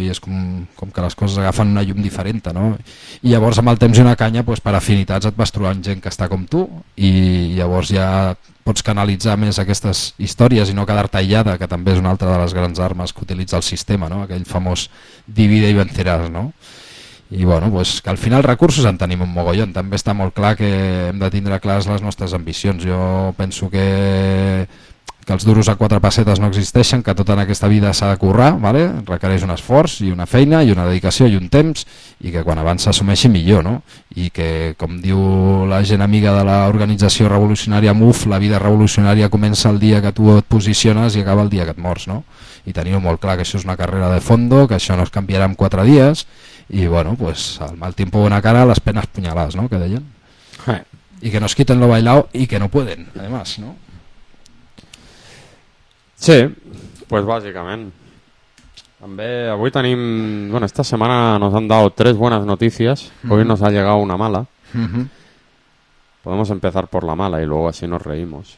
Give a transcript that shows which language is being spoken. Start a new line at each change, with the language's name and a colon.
Catalan: I és com que les coses agafen una llum diferent, no? I llavors amb el temps i una canya, pues, per afinitats et vas trobant gent que està com tu i llavors ja pots canalitzar més aquestes històries i no quedar tallada, que també és una altra de les grans armes que utilitza el sistema, no? Aquell famós divide i venceràs, no? I bueno, pues, que al final recursos en tenim un mogollon. També està molt clar que hem de tindre clars les nostres ambicions. Jo penso que els duros a quatre pessetes no existeixen, que tot en aquesta vida s'ha de currar, vale? Requereix un esforç i una feina i una dedicació i un temps, i que quan abans s'assumeixi millor, no? I que, com diu la gent amiga de l'organització revolucionària MUF, la vida revolucionària comença el dia que tu et posiciones i acaba el dia que et mors, no? I teniu molt clar que això és una carrera de fondo, que això no es canviarà en 4 dies, i bueno, pues, el mal tiempo bona cara, les penes punyalades, no? Que deien.
Spanish: y que nos quiten lo bailado y que no pueden, además, ¿no? Sí, pues básicamente.
Catalan: També avui tenim,
Spanish: bueno, esta setmana nos han dado tres buenas noticias, hoy nos ha llegado una mala. Podemos empezar por la mala y luego así nos reímos.